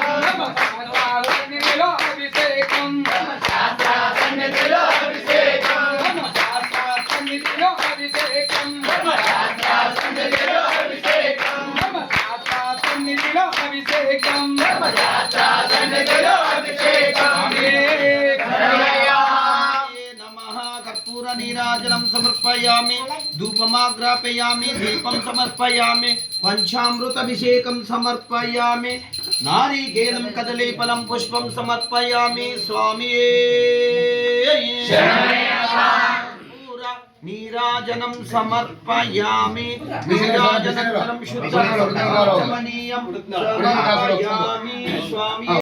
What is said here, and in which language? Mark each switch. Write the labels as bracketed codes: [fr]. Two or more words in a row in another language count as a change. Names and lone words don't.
[te] ధర్మ శాస్త్ర సన్నిధిలో అభిషేకం ధర్మశాస్త్ర సన్నిధిలో అభిషేకం ధర్మశాస్త్ర సన్నిధిలో అభిషేకం ధర్మశాస్త్ర సన్నిధిలో అభిషేకం ధర్మశాస్త్ర సన్నిధిలో అభిషేకం ధర్మశాస్త్ర సన్నిధిలో అభిషేకం [sa] नमः कर्पूर नीराजनं समर्पयामि धूपमाग्रापयामि दीपं समर्पयामि पंचामृताभिषेकं समर्पयामि नारिकेलं कदलीफलं पुष्पं समर्पयामि स्वामी कर्पूर नीराजनं समर्पयामि नीराजनकरं शुद्धं समर्पयामि स्वामी